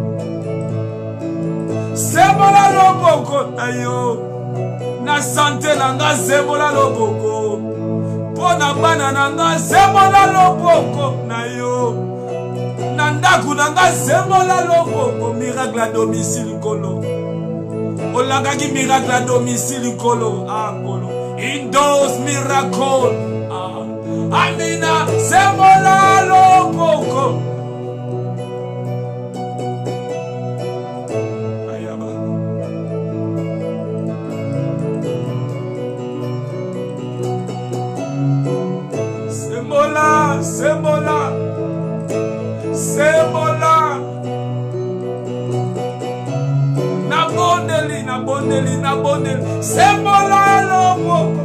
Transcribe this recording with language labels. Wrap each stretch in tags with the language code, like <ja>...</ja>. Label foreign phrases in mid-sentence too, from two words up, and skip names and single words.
<ln>sembola loboko na yo na sante na nga sembola loboko pona bana na nga sembola loboko na yo na ndaku na nga sembola loboko</ln> <fr>miracle à domicile</fr> <ln>kolo olakaki</ln> <fr>miracle à domicile</fr> <ln>kolo kolo</ln> <en>in those miracle</en> <ln>amina sembola loboko sembola sembola sembola na bondeli sembola loboko</ln>